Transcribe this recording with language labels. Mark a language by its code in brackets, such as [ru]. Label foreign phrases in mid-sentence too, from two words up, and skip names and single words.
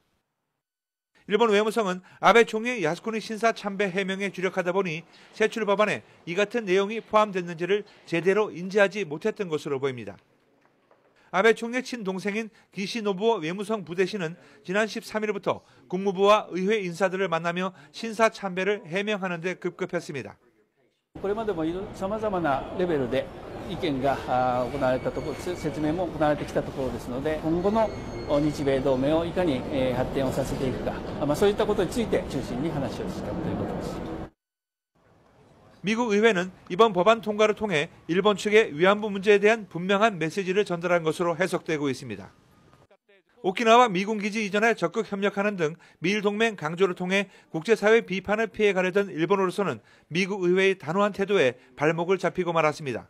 [ko] 일본 외무성은 아베 총리의 야스쿠니 신사 참배 해명에 주력하다 보니 세출 법안에 이 같은 내용이 포함됐는지를 제대로 인지하지 못했던 것으로 보입니다. 아베 총리의 친동생인 기시노부오 외무성 부대신은 지난 13일부터 국무부와 의회 인사들을 만나며 신사 참배를 해명하는 데 급급했습니다. [ja] これまでもさまざまなレベルで意見が行われたところ、説明も行われてきたところですので、今後の日米同盟をいかに発展をさせていくか、そういったことについて中心に話をしたということです。 [ko] 미국 의회는 이번 법안 통과를 통해 일본 측의 위안부 문제에 대한 분명한 메시지를 전달한 것으로 해석되고 있습니다. 오키나와 미군 기지 이전에 적극 협력하는 등 미일 동맹 강조를 통해 국제사회 비판을 피해가려던 일본으로서는 미국 의회의 단호한 태도에 발목을 잡히고 말았습니다.